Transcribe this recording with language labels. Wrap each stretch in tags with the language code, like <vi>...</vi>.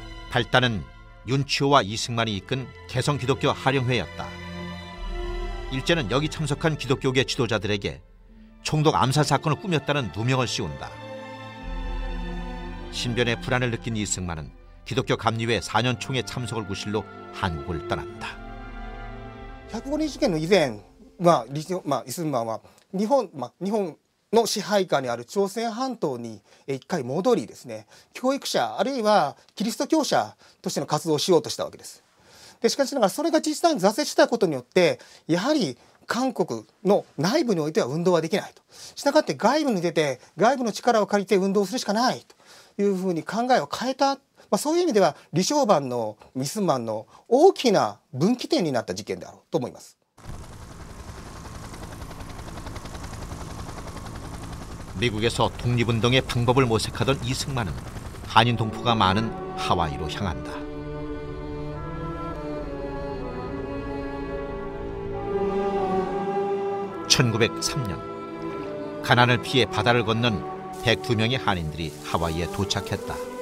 <ko>발단은 윤치호와 이승만이 이끈 개성기독교 하령회였다. 일제는 여기 참석한 기독교계 지도자들에게 총독 암살 사건을 꾸몄다는 누명을 씌운다. 신변의 불안을 느낀 이승만은 기독교 감리회 4년 총회 참석을 구실로 한국을 떠난다.</ko> <ja>105日件の以前、イスマンは日本の支配下にある朝鮮半島に一回戻りですね、教育者あるいはキリスト教者としての活動をしようとしたわけです。でしかしながらそれが実際に挫折したことによって、やはり韓国の内部においては運動はできないと。したがって外部に出て外部の力を借りて運動するしかないというふうに考えを変えた。そういう意味では李承晩のイスマンの大きな分岐点になった事件であろうと思います。</ja> <ko>미국에서 독립운동의 방법을 모색하던 이승만은 한인 동포가 많은 하와이로 향한다. (1903년) 가난을 피해 바다를 건넌 102명의 한인들이 하와이에 도착했다.</ko>